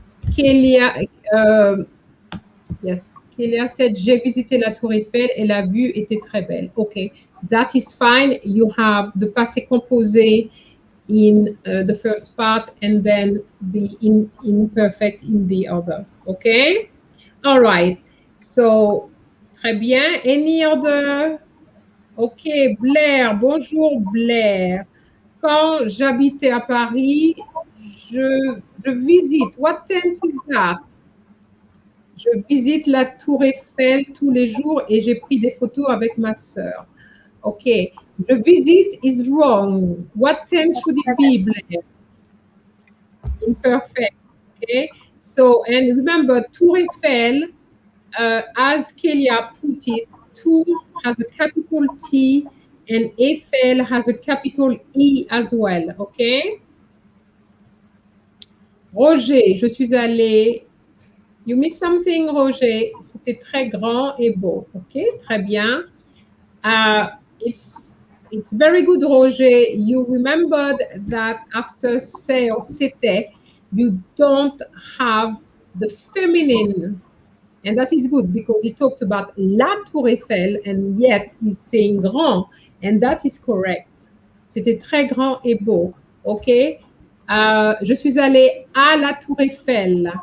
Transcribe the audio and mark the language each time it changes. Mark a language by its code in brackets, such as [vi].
[fr] Kalea, [en] yes, Kalea said, [fr] j'ai visité la Tour Eiffel et la vue était très belle. [en] Okay, that is fine. You have the passé composé in the first part and then the imperfect in the other. Okay, all right. So, très bien. Any other? Okay, Blair. [fr] Bonjour, Blair. Quand j'habitais à Paris, je visite. [en] What tense is that? [fr] Je visite la Tour Eiffel tous les jours et j'ai pris des photos avec ma sœur. [en] Okay, the visit is wrong. What tense should it be, Blair? Imperfect. Okay. So, and remember, Tour Eiffel, as Kalea put it, Tour has a capital T and Eiffel has a capital E as well. Okay. Roger, [fr] je suis allée. [en] You missed something, Roger. [fr] C'était très grand et beau. [en] OK, très bien. It's very good, Roger. You remembered that after say or c'était, you don't have the feminine. And that is good because he talked about la Tour Eiffel and yet he's saying grand. And that is correct. [fr] C'était très grand et beau. OK? Je suis allée à la Tour Eiffel.